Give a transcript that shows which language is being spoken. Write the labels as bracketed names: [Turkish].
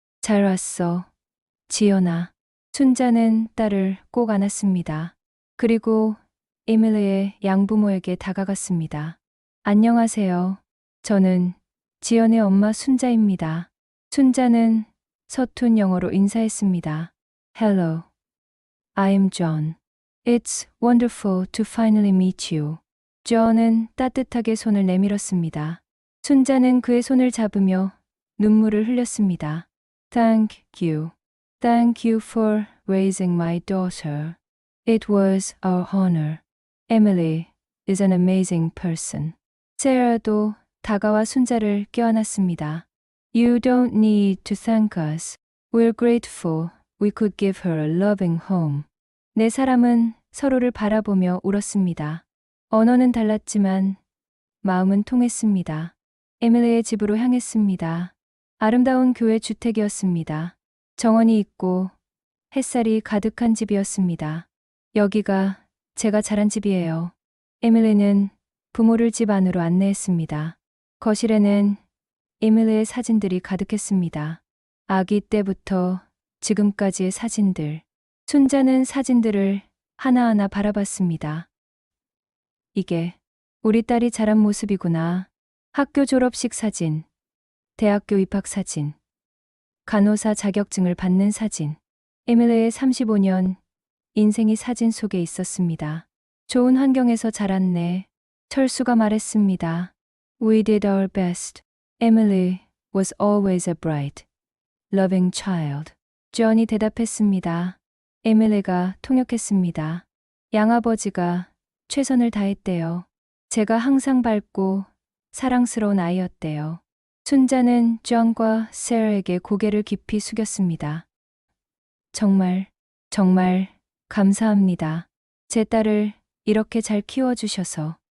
[Korean] 잘 왔어, 지연아. 순자는 딸을 꼭 안았습니다. 그리고 에밀리의 양부모에게 다가갔습니다. 안녕하세요. 저는 지연의 엄마 순자입니다. 순자는 서툰 영어로 인사했습니다. [English] Hello, I'm John. It's wonderful to finally meet you. [Korean] 존은 따뜻하게 손을 내밀었습니다. 순자는 그의 손을 잡으며 눈물을 흘렸습니다. [English] Thank you. Thank you for raising my daughter. It was our honor. Emily is an amazing person. [Korean] 세라도 다가와 순자를 껴안았습니다. [English] You don't need to thank us. We're grateful we could give her a loving home. [Korean] 네 사람은 서로를 바라보며 울었습니다. 언어는 달랐지만 마음은 통했습니다. 에밀리의 집으로 향했습니다. 아름다운 교회 주택이었습니다. 정원이 있고 햇살이 가득한 집이었습니다. 여기가 제가 자란 집이에요. 에밀리는 부모를 집 안으로 안내했습니다. 거실에는 에밀리의 사진들이 가득했습니다. 아기 때부터 지금까지의 사진들. 순자는 사진들을 하나하나 바라봤습니다. 이게 우리 딸이 자란 모습이구나. 학교 졸업식 사진, 대학교 입학 사진, 간호사 자격증을 받는 사진. 에밀리의 35년 인생이 사진 속에 있었습니다. 좋은 환경에서 자랐네. 철수가 말했습니다. [English] We did our best. Emily was always a bright, loving child. [Korean] 존이 대답했습니다. 에밀리가 통역했습니다. 양아버지가 최선을 다했대요. 제가 항상 밝고 사랑스러운 아이였대요. 순자는 존과 세라에게 고개를 깊이 숙였습니다. 정말 감사합니다. 제 딸을 이렇게 잘 키워주셔서.